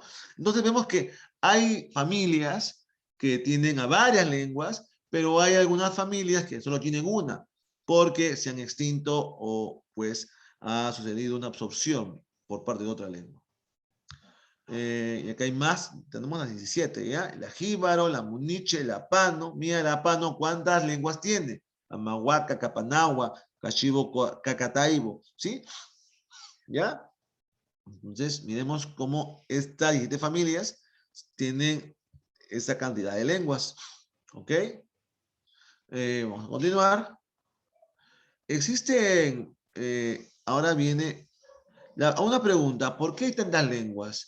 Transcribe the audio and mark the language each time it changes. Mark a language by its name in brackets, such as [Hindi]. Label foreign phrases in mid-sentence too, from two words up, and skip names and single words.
[Spanish] Entonces vemos que hay familias que tienen a varias lenguas, pero hay algunas familias que solo tienen una, porque se han extinto o pues ha sucedido una absorción por parte de otra lengua. Y acá hay más, tenemos las 17, ¿ya? La jíbaro, la muniche, la pano. Mira la pano, ¿cuántas lenguas tiene? Amahuaca, capanagua, cachivo, cacataibo, ¿sí? ¿Ya? Entonces, miremos cómo estas 17 familias tienen esa cantidad de lenguas, ¿ok? Vamos a continuar. Existen, ahora viene una pregunta, ¿por qué hay tantas lenguas?